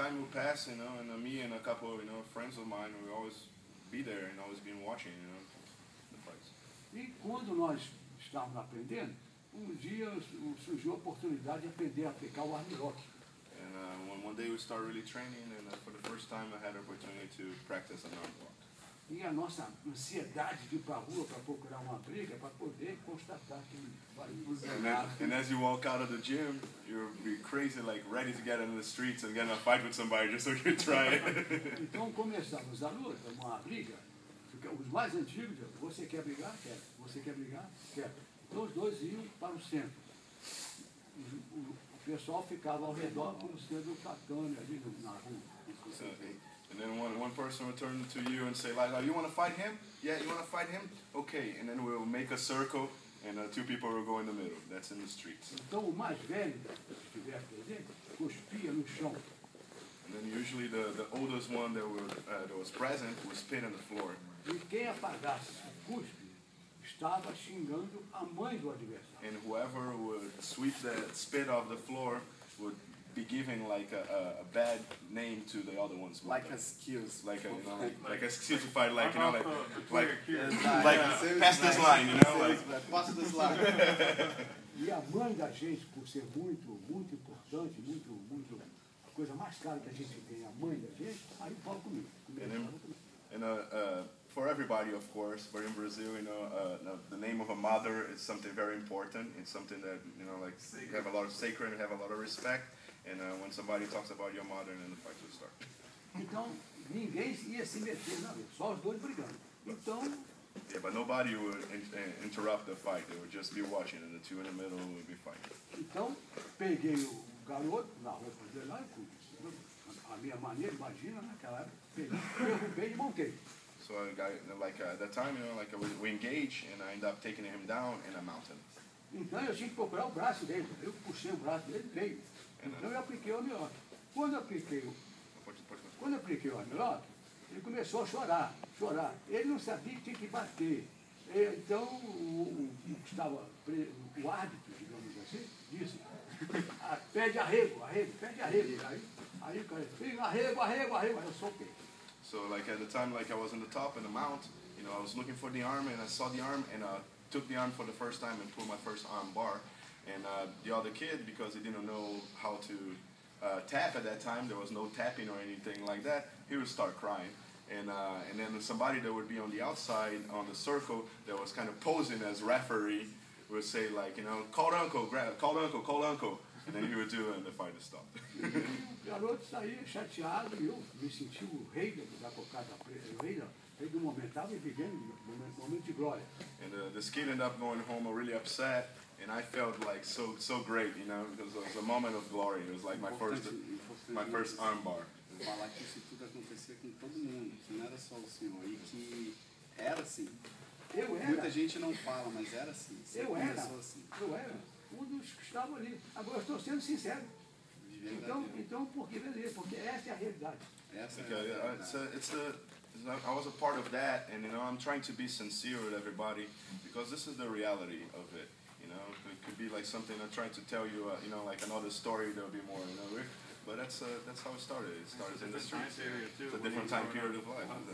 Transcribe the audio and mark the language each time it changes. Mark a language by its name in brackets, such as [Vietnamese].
[English] Time will pass, and me and a couple, friends of mine, we always be there and always been watching, the fights. [Portuguese] E quando nós estávamos aprendendo, dia surgiu a oportunidade de aprender a aplicar o armlock. [English] And one day we started really training, and for the first time I had the opportunity to practice an armlock. [Portuguese] E a nossa ansiedade de ir para a rua para procurar uma briga, para poder constatar que [English] and as you walk out of the gym, you'll be crazy, like ready to get into the streets and get in a fight with somebody just so you can try it. [Portuguese] Então começamos a luta, uma briga. Os mais antigos, você quer brigar? Quer. Você quer brigar? Quer. Então os dois iam para o centro. O pessoal ficava ao redor como sendo tatame ali na rua. [English] And then one person will turn to you and say, like, oh, you want to fight him? Yeah, you want to fight him? Okay. And then we'll make a circle, and two people will go in the middle. That's in the streets. [Portuguese] Então o mais velho, que estiver presente, cuspia no chão. [English] And then usually the oldest one that was present would spit on the floor. [Portuguese] E quem apagasse o cuspe estava xingando a mãe do adversário. [English] And whoever would sweep that spit off the floor would be giving like a bad name to the other ones. Like excuse. Like like excuse to fight, like like Like pass this line, like pass this line. [Portuguese] E a mãe da gente, por ser muito importante, muito a coisa mais cara que a gente tem, a mãe da gente, aí o Paulo comigo. [English] And for everybody, of course, but in Brazil, the name of a mother is something very important. It's something that, like you have a lot of sacred, you have a lot of respect. And when somebody talks about your mother, then the fight will start. [Portuguese] Então, ninguém ia se meter na vida, só os dois brigando. Então, [English] yeah, but nobody would interrupt the fight. They would just be watching, and the two in the middle would be fighting. [Portuguese] Então, peguei o garoto na roupa dele lá e fui. A minha maneira, imagina, naquela época, peguei, derrubei e montei. [English] So at that time, we engage, and I end up taking him down in a mountain. [Portuguese] Então eu tinha que procurar o braço dele. Eu puxei o braço dele e veio. Então eu apliquei o armlock. Quando eu apliquei o armlock, ele começou a chorar. Ele não sabia que tinha que bater. Então o que estava, o árbitro, digamos assim, disse, pede arrego. Aí o cara disse, arrego, aí eu soltei. [English] So at the time, I was in the top in the mount, I was looking for the arm, and I saw the arm, and took the arm for the first time and pulled my first arm bar. And the other kid, because he didn't know how to tap at that time, there was no tapping or anything like that, he would start crying. And then somebody that would be on the outside, on the circle, that was kind of posing as referee, would say call uncle, call uncle. And then he would do it and the fight would stop. [Portuguese] O garoto saía chateado e eu me senti o rei da cocada preta, o rei do momento, estava vivendo um momento de glória. [English] And this kid ended up going home really upset, and I felt like so great, because it was a moment of glory. It was like my first arm bar. [Portuguese] Falar que isso tudo acontecia com todo mundo, que não era só o senhor, e que era assim. Muita gente não fala, mas era assim. Eu era um dos que estavam ali. Agora eu estou sendo sincero. Então por que beleza? Porque essa é a realidade. [English] I was a part of that, and I'm trying to be sincere with everybody because this is the reality of it. It could be like something I'm trying to tell you, like another story that would be more, but that's how it started. It started in the streets. It's a different time period of life.